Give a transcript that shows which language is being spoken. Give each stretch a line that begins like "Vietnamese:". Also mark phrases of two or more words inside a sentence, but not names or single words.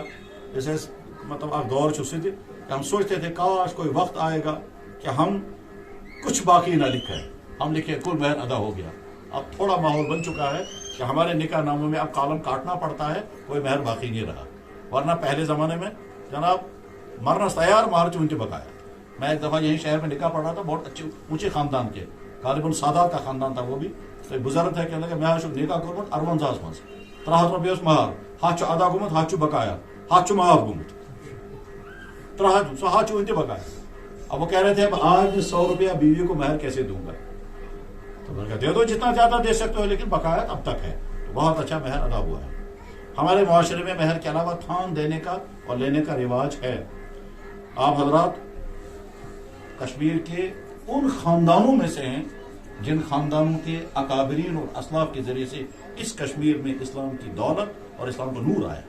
Urdu: جیسے مطلب آپ دور چھوٹے تھے کہ ہم سوچتے تھے کاش کوئی وقت آئے گا کہ ہم کچھ باقی نہ لکھیں، ہم لکھیں کل مہر ادا ہو گیا، اب تھوڑا ماحول بن چکا ہے کہ ہمارے نکاح ناموں میں اب کالم کاٹنا پڑتا ہے, کوئی مہر باقی نہیں رہا. ورنہ پہلے زمانے میں جناب مرنا تیار مہر چونٹی بکایا. میں ایک دفعہ یہیں شہر میں نکاح پڑھ رہا تھا, بہت اچھے اونچے خاندان کے, غالباً سادات کا خاندان تھا وہ بھی. تو بزرگ تھے کہنے لگے
Kashmiri: میں نکاح کورمت 48 مز 300 رۄپیہِ اوس مہر, ہتھ ادا گوٚمُت, ہتھ بقایا, ہتھ معاف گوٚمُت, 300 سو ہتھ ونتہِ بقایا.
Urdu: اب وہ کہہ رہے تھے اب آج 100 روپیہ بیوی کو مہر کیسے دوں گا. تو میں نے کہا دے دو جتنا زیادہ دے سکتے ہو, لیکن بقایا اب تک ہے. تو بہت اچھا مہر ادا ہوا ہے. ہمارے معاشرے میں مہر کے علاوہ تھان دینے کا اور لینے کا رواج ہے. آپ حضرات کشمیر کے ان خاندانوں میں سے ہیں جن خاندانوں کے اکابرین اور اسلاف کے ذریعے سے اس کشمیر میں اسلام کی دولت اور اسلام کو نور آیا.